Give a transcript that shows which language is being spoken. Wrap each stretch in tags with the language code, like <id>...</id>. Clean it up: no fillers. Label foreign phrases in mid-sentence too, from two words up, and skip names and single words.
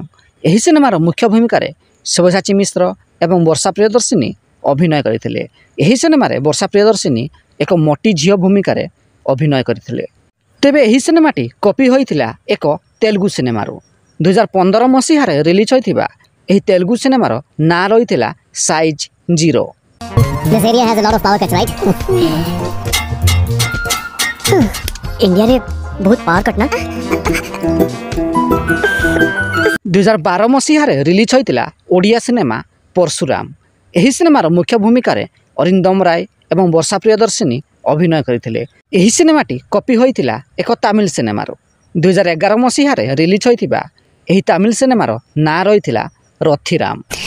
<or>ଏହି ସିନେମାର ମୁଖ୍ୟ ଭୂମିକାରେ ସବ୍ୟସାଚୀ ମିଶ୍ର ଏବଂ ବର୍ଷା ପ୍ରିୟଦର୍ଶିନୀ ଅଭିନୟ କରିଥିଲେ। ଏହି ସିନେମାରେ ବର୍ଷା ପ୍ରିୟଦର୍ଶିନୀ ଏକ ମୋଟି ଝିଅ ଭୂମିକାରେ ଅଭିନୟ କରିଥିଲେ। ତେବେ ଏହି ସିନେମାଟି କପି ହୋଇଥିଲା ଏକ ତେଲୁଗୁ ସିନେମାରୁ। 2015 ମସିହାରେ ରିଲିଜ୍ ହୋଇଥିବା ଏହି ତେଲୁଗୁ ସିନେମାର ନାଁ ରହିଥିଲା ସାଇଜ୍ 0।</or> <en>This area has a lot of power cuts, right?</en> <or>ଇଣ୍ଡିଆ ରେ ବହୁତ</or> <en>power cut</en> <or>ନା। 2012 ମସିହାରେ ରିଲିଜ୍ ହୋଇଥିଲା ଓଡ଼ିଆ ସିନେମା ପରଶୁରାମ। ଏହି ସିନେମାର ମୁଖ୍ୟ ଭୂମିକାରେ ଅରିନ୍ଦମ ରାୟ ଏବଂ ବର୍ଷା ପ୍ରିୟଦର୍ଶିନୀ ଅଭିନୟ କରିଥିଲେ। ଏହି ସିନେମାଟି କପି ହୋଇଥିଲା ଏକ ତାମିଲ ସିନେମାରୁ। 2011 ମସିହାରେ ରିଲିଜ୍ ହୋଇଥିବା ଏହି ତାମିଲ ସିନେମାର ନାଁ ରହିଥିଲା ରଥିରାମ।</or>